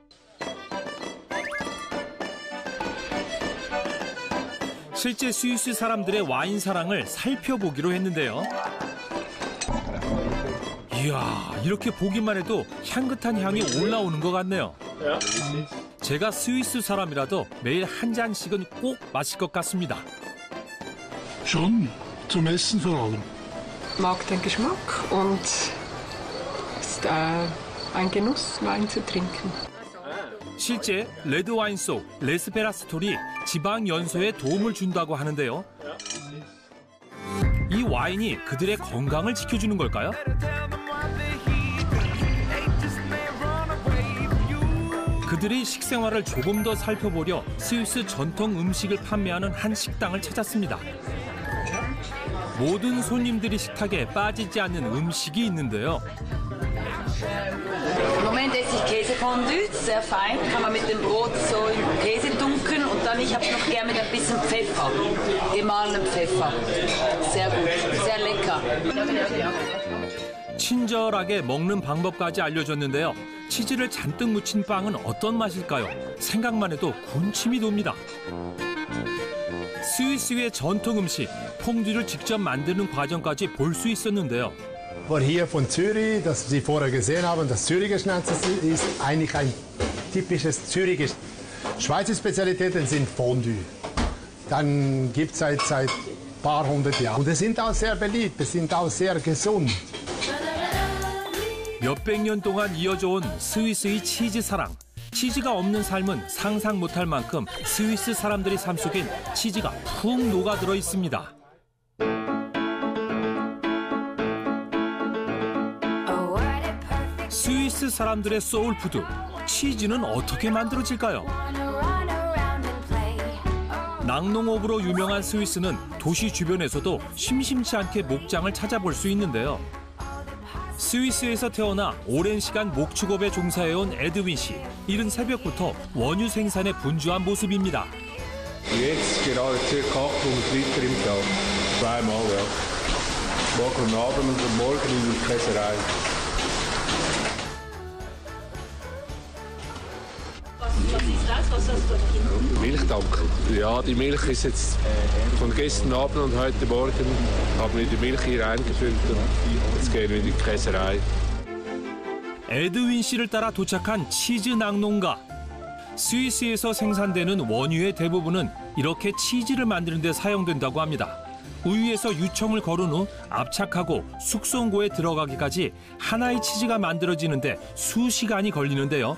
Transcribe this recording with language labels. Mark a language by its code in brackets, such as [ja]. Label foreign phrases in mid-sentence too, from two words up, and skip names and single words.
[ko] 실제 스위스 사람들의 와인 사랑을 살펴보기로 했는데요. 이야, 이렇게 보기만 해도 향긋한 향이 올라오는 것 같네요. 제가 스위스 사람이라도 매일 한 잔씩은 꼭 마실 것 같습니다. [de] Schon, zum Essen vor allem. Mag den Geschmack und ist ein Genuss, Wein zu trinken. [ko] 실제 레드 와인 속 레스베라스톨이 지방 연소에 도움을 준다고 하는데요. 이 와인이 그들의 건강을 지켜주는 걸까요? 그들의 식생활을 조금 더 살펴보려 스위스 전통 음식을 판매하는 한 식당을 찾았습니다. 모든 손님들이 식탁에 빠지지 않는 음식이 있는데요. [de] Im Moment esse ich Käsefondue, sehr fein, kann man mit dem Brot so in Käse tunken und dann ich habe es noch gern mit ein bisschen Pfeffer, gemahlenen Pfeffer. Sehr gut, sehr lecker. [ko] 친절하게 먹는 방법까지 알려줬는데요. 치즈를 잔뜩 묻힌 빵은 어떤 맛일까요? 생각만 해도 군침이 돕니다. 스위스의 전통 음식, 퐁듀를 직접 만드는 과정까지 볼 수 있었는데요. [de] Hier von Zürich, das Sie vorher gesehen haben, das Züricher Schnitzel ist eigentlich ein typisches Züricher. Schweizer Spezialitäten sind Fondue. Dann gibt es seit paar hundert Jahren. Und es sind auch sehr beliebt, es sind auch sehr gesund. [ko] 몇백 년 동안 이어져 온 스위스의 치즈 사랑. 치즈가 없는 삶은 상상 못할 만큼 스위스 사람들의 삶 속엔 치즈가 푹 녹아들어 있습니다. 스위스 사람들의 소울푸드, 치즈는 어떻게 만들어질까요? 낙농업으로 유명한 스위스는 도시 주변에서도 심심치 않게 목장을 찾아볼 수 있는데요. 스위스에서 태어나 오랜 시간 목축업에 종사해온 에드윈 씨. 이른 새벽부터 원유 생산에 분주한 모습입니다. [de] Jetzt gerade ca. 800 Liter im Tag. Zweimal, ja. Morgen und Abend und morgen in der Käserei. Was ist das? Was hast du gefunden? Milchtank. Ja, die Milch ist jetzt von gestern Abend und heute Morgen haben wir die Milch hier eingefüllt und jetzt gehen wir in die Käserei. [ko] 에드윈 씨를 따라 도착한 치즈 낙농가. 스위스에서 생산되는 원유의 대부분은 이렇게 치즈를 만드는 데 사용된다고 합니다. 우유에서 유청을 거른 후 압착하고 숙성고에 들어가기까지 하나의 치즈가 만들어지는데 수시간이 걸리는데요.